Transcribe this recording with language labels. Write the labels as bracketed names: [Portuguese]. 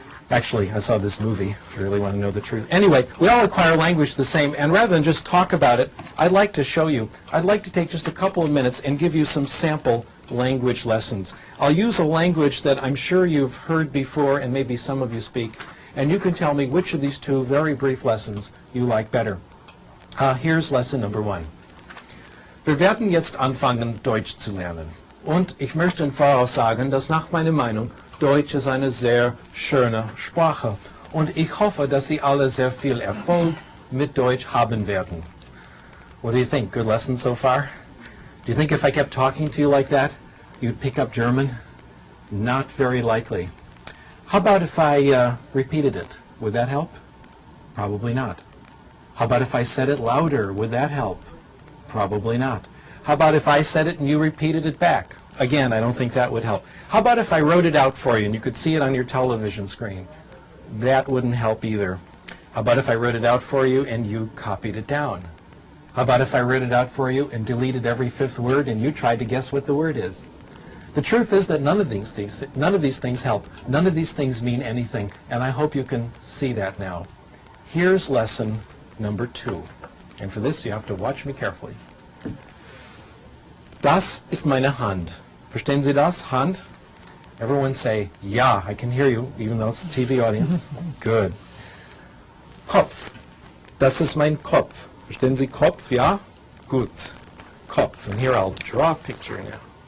[English] Actually, I saw this movie, if you really want to know the truth. Anyway, we all acquire language the same, and rather than just talk about it, I'd like to show you. I'd like to take just a couple of minutes and give you some sample language lessons. I'll use a language that I'm sure you've heard before, and maybe some of you speak, and you can tell me which of these two very brief lessons you like better. Here's lesson number 1. [German] Wir werden jetzt anfangen, Deutsch zu lernen. Und ich möchte im Voraus sagen, dass nach meiner Meinung Deutsch ist eine sehr schöne Sprache. Und ich hoffe, dass Sie alle sehr viel Erfolg mit Deutsch haben werden. [English] What do you think? Good lesson so far? Do you think if I kept talking to you like that, you'd pick up German? Not very likely. How about if I repeated it? Would that help? Probably not. How about if I said it louder? Would that help? Probably not. How about if I said it and you repeated it back? Again, I don't think that would help. How about if I wrote it out for you and you could see it on your television screen? That wouldn't help either. How about if I wrote it out for you and you copied it down? How about if I wrote it out for you and deleted every 5th word and you tried to guess what the word is? The truth is that none of these things help. None of these things mean anything, and I hope you can see that now. Here's lesson number 2. And for this, you have to watch me carefully. [German] Das ist meine Hand. Verstehen Sie das? Hand. [English] Everyone say, ja, I can hear you, even though it's the TV audience. [German] Good. Kopf. Das ist mein Kopf. Verstehen Sie Kopf? Ja? Gut. Kopf. [English] And here I'll draw a picture now.